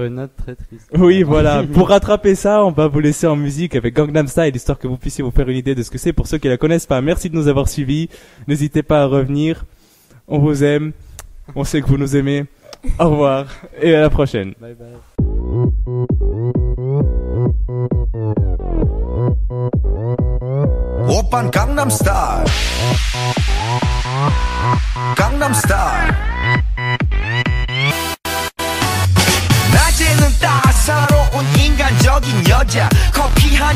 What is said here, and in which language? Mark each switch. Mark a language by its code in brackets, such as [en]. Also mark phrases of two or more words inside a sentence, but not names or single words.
[fr] sur une note très triste. Oui, voilà. Pour rattraper ça, on va vous laisser en musique avec Gangnam Style, histoire que vous puissiez vous faire une idée de ce que c'est pour ceux qui la connaissent pas. Merci de nous avoir suivis. N'hésitez pas à revenir. On vous aime. On sait que vous nous aimez. Au revoir et à la prochaine. Bye bye. [ko] 오빤 강남 스타일 강남 스타일 낮에는 따사로운 인간적인 여자 커피 한